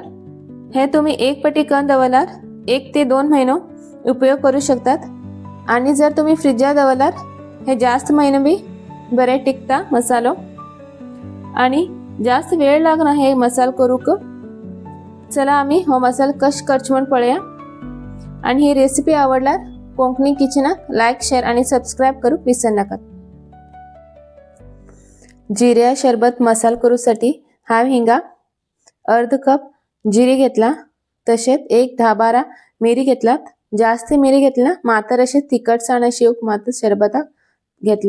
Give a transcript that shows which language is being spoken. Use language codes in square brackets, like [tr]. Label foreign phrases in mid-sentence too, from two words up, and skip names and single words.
[kok] हे तुम्ही एक पटी करून दवरल्यार 1 ते 2 महिनो उपयोग करू शकतात आणि जर तुम्ही फ्रिजात दवरल्यार हे जास्त महिने बी बरे टिकता मसालो आणि जास्त वेळ लागना हे मसालो करूक। चला आम्ही हो मसालो कश करचे म्हण पळया आणि ही रेसिपी आवडल्यार कोंकणी किचनाक [en] like share [kok] आणि सबस्क्राइब करूक विसरू नका। जिऱ्या शरबत मसाला करूसाठी हांव हिंगा अर्ध कप जिरे घेतला, तसेच एक 10-12 मिरी घेतलात। जास्त मिरी घेतला मात्र असे तिखटसाण अशी एक मात्र शरबताक घेतला।